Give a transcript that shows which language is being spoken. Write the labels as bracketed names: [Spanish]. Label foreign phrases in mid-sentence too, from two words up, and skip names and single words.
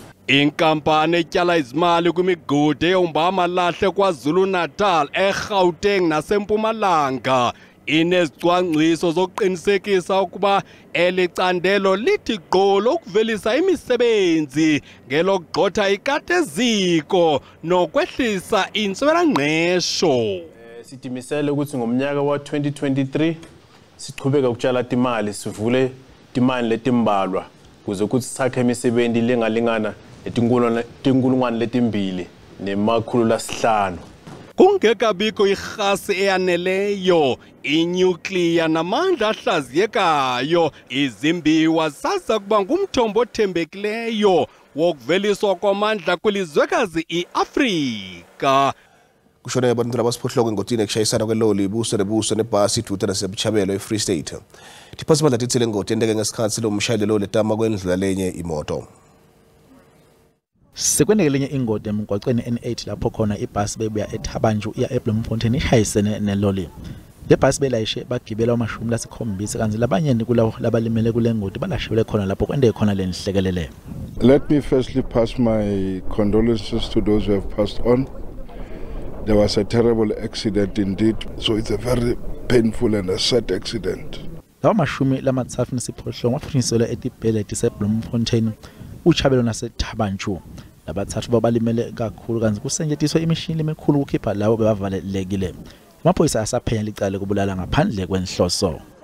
[Xhosa] Inkampani etyala izimali kwimigodi eyomba amalahle KwaZulu-Natal, eGauteng naseMpumalanga inezicwangciso zokuqinisekisa ukuba elicandelo lithi gqo lokuvelisa imisebenzi ngelokugxotha ikateziko nokwehlisa intswelangqesho. [Swati] Sitimisele ukuthi ngomnyaka wa-2023 siqhubeka ukutshala timali sivule timali letimbalwa kuze ukuthi sakhe imisebenzi lengalingana letinkulungwane letimbili nemakhulu lasihlanu. [Xhosa] Kungekabikho irhasi eyaneleyo, inyukliya namandla ahlaziyekayo, izimbiwa sasa kuba ngumthombo othembekileyo wokuveliswa kwamandla kwilizwekazi iAfrika. [Swati] Kushone abantu labasiphohloko engotini ekushayisana kweloli ibuso nebuso nebhasi ithuta nasebuchabelo eFree State. Tiphasimandla tithile ngoti endeke ngesikhathi lomshayeli lo letama kwendlula lenye imoto. Sekwendeke lenye ingodi emgwaqweni N8 lapho khona ibhasi bebuya eThabanju iya eBloemfontein ishayisene neloli. Le bhasi belayishe bagibela amashumi lasikhombisa kanti labanyeni kulawo labalimele kule ngoti balashwele khona lapho kwende khona le nhlekelele. [English] Let me firstly pass my condolences to those who have passed on. There was a terrible accident indeed, so it's a very painful and a sad accident. [Swati] Lawa mashumi lamathathu nesiphohlongo waphinyiselwa etibhedlela tiseBloemfontein, uChabelo naseThabanchu. Labathathu babalimele kakhulu kanti kusentshentiswe imishini emikhulu ukukhipha labo bebavalelekile. Amaphoyisa asaphenya licala kubulala ngaphandle kwenhloso.